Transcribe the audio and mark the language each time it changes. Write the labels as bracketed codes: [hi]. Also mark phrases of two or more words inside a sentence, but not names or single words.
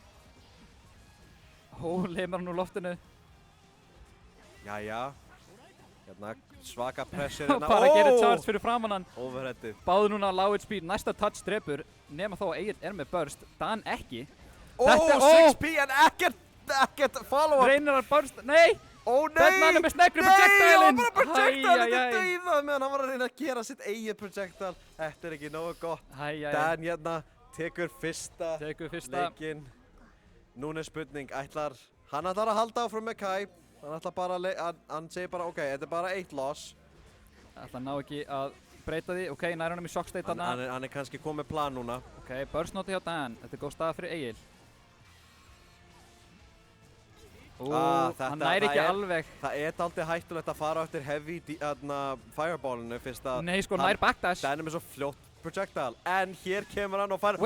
[is] Lemar hann úr loftinu. Jæja. Hérna svaka pressure hérna. Bara gerir charge fyrir framan hann. Overheadið. Báður núna [en] low HP, [is] næsta touch drepur. Nema þó að Egill er með burst. Dan ekki. 6p en ekkert follow-up. Reynir að burst, nei! Nei! Batman er með snegri projectile-in. Nei, hann var bara projectile til dauða meðan hann var að reyna að gera sitt eigið projectile. Þetta er ekki nógu gott. Dan hérna tekur fyrsta leikinn. Núna er spurning, hann ætlar að halda áfram með Kai. Hann segir bara, ok, þetta er bara 1 loss. Ætlar ná ekki að breyta því. Ok, nær honum í [en] shock state [is] þarna. Hann er kannski komið plan núna. Ok, burst noti hjá Dan. Þetta er góð staða fyrir Egill. Hann næri ekki alveg. Það dálítið hættulegt að fara eftir [en] heavy fireballinu [is] fyrst að... Nei, sko, nær backdash. Dan með svo fljótt projectile, en hér kemur hann og fara...